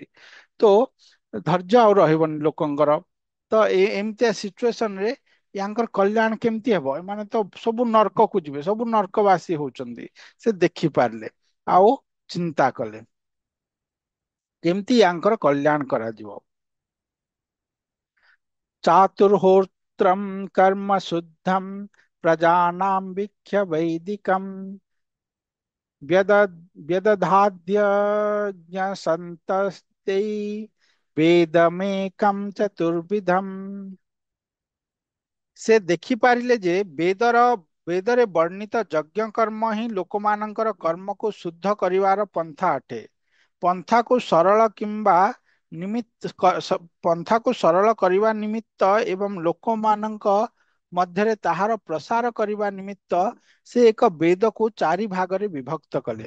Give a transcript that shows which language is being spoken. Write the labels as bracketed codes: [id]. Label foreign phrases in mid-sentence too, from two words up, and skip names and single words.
[or] ତ ଧୈର୍ଯ୍ୟ ଆଉ ରହିବନି ଲୋକଙ୍କର। ତ ଏମିତିଆ ସିଚୁଏସନ ରେ ୟାଙ୍କର କଲ୍ୟାଣ କେମିତି ହେବ? ଏମାନେ ତ ସବୁ ନର୍କକୁ ଯିବେ, ସବୁ ନର୍କବାସୀ ହଉଛନ୍ତି। ସେ ଦେଖି ପାରିଲେ, ଆଉ ଚିନ୍ତା କଲେ କେମିତି ୟାଙ୍କର କଲ୍ୟାଣ କରାଯିବ। [sa] चातुर्होत्रम कर्म शुद्धम प्रजानां वीक्ष्य वैदिकम व्यद व्यदधाद्य संतस्ते वेदमेकं चतुर्विधम। [or] ସେ ଦେଖିପାରିଲେ ଯେ ବେଦରେ ବର୍ଣ୍ଣିତ ଯଜ୍ଞ କର୍ମ ହିଁ ଲୋକମାନଙ୍କର କର୍ମକୁ ଶୁଦ୍ଧ କରିବାର ପନ୍ଥା ଅଟେ। ପନ୍ଥାକୁ ସରଳ କିମ୍ବା ପନ୍ଥାକୁ ସରଳ କରିବା ନିମିତ୍ତ ଏବଂ ଲୋକମାନଙ୍କ ମଧ୍ୟରେ ତାହାର ପ୍ରସାର କରିବା ନିମିତ୍ତ ସେ ଏକ ବେଦକୁ ଚାରି ଭାଗରେ ବିଭକ୍ତ କଲେ।